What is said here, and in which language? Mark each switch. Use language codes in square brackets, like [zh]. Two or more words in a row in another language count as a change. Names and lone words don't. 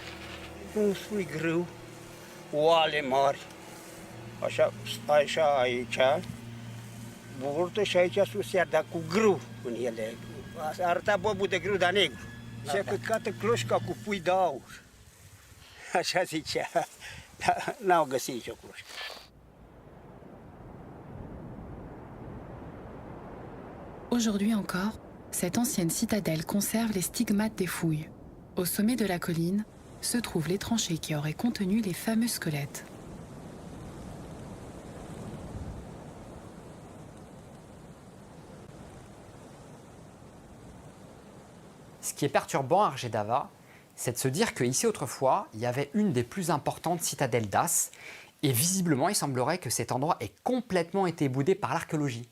[ro] Un sui grâu, oale mari, așa aici, burtă și aici sus iar, dar cu grâu în ele. Arăta bobul de grâu, dar negru. Și-a căcată cloșca cu pui de aur. Așa zicea. Dar n-au găsit nicio cloșcă. [fr] Aujourd'hui encore, cette ancienne citadelle conserve les stigmates des fouilles. Au sommet de la colline se trouvent les tranchées qui auraient contenu les fameux squelettes. Ce qui est perturbant à Argedava, c'est de se dire qu'ici autrefois, il y avait une des plus importantes citadelles d'As, et visiblement il semblerait que cet endroit ait complètement été boudé par l'archéologie.